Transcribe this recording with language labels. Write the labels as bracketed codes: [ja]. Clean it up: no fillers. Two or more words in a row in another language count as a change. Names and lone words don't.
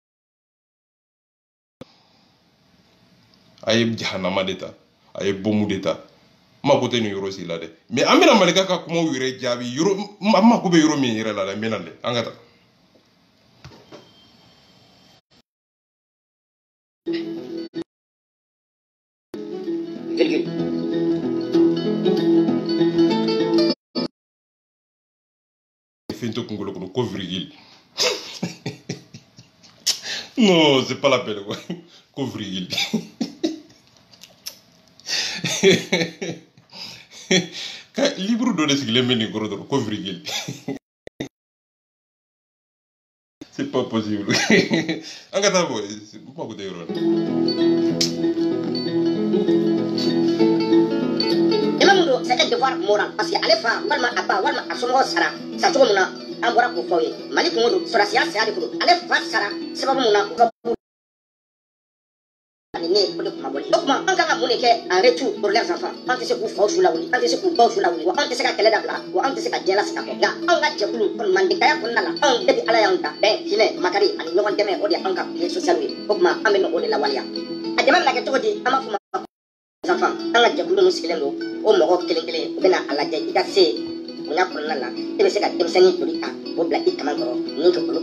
[bm] a ye jahanama de ta a ye bomu de ta n mako tɛ nin yɔrɔ si la dɛ mais an bɛna malika ka kumaw yɛrɛ jaabi yɔrɔ an mako bɛ yɔrɔ min yɛrɛ la dɛ n bɛna dɛ an ka taa fɛn to kunkolo kɔnɔ ko virgule [fr] non c'est pas la peine quoi [bm] ko virgule ka livre dɔ de sigilen bɛ nin kɔrɔ dɔrɔn ko virgule [fr] c'est pas possible [bm] an ka taa bɔ n mako tɛ yɔrɔ la [fr] c'est un devoir moral parce que [bm] ale fa walima a ba walima a somɔgɔw sara sa cogo min na an bɔra k'o fɔ ye mali kungo don sɔrɔsiya saya de don ale fa sara sababu mun na u ka ani ne o de kuma bɔli o kuma an kan ka mun de kɛ [fr] en retour pour leurs enfants [bm] an tɛ se k'u faw su lawuli an tɛ se k'u baw su lawuli wa an tɛ se ka kɛlɛ dabila wa an tɛ se ka diɲɛ lasigi ka kɔ nka anw ka jɛkulu kɔni mandekaya kɔnɔna la anw depuis ala y'anw da bɛn hinɛ makari ani ɲɔgɔn dɛmɛ o de y'anw ka [fr] pilier social [bm] ye o kuma an bɛ n'o de lawaleya a dɛmɛ bɛna kɛ cogo di an b'a fɔ ma enfants an ka jɛkulu ninnu sigilen don o mɔgɔ kelen kelen u bɛna a lajɛ i ka se bonya kɔnɔna la e bɛ se ka denmisɛnnin joli ta k'o bila i kaman kɔrɔ ni ka olu ka